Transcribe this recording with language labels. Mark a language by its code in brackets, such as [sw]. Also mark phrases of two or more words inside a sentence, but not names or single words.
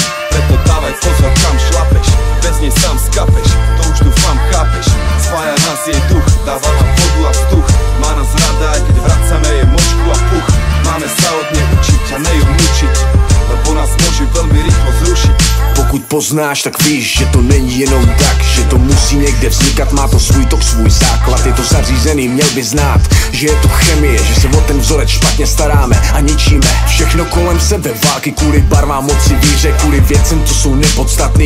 [sk] Preto dávaj pozor, kam šlapeš, bez nej sám skapeš, to už dúfam chápeš. Spája nás jej duch, dáva nám vodu a vzduch. Má nás rada, aj keď vracame jej močku a puch. Máme sa od nej učiť a ne ju mučiť, lebo nás môže veľmi rýchlo zrušiť. [cs] Pokud poznáš, tak víš, že to není jenom tak, že to musí někde vznikat, má to svůj tok, svůj základ, je to zařízený, měl by znát, že je to chemie, že se o ten vzorec špatně staráme a ničíme všechno kolem sebe, války kvůli barvám, moci, víře, kvůli věcem, co jsou nepodstatný.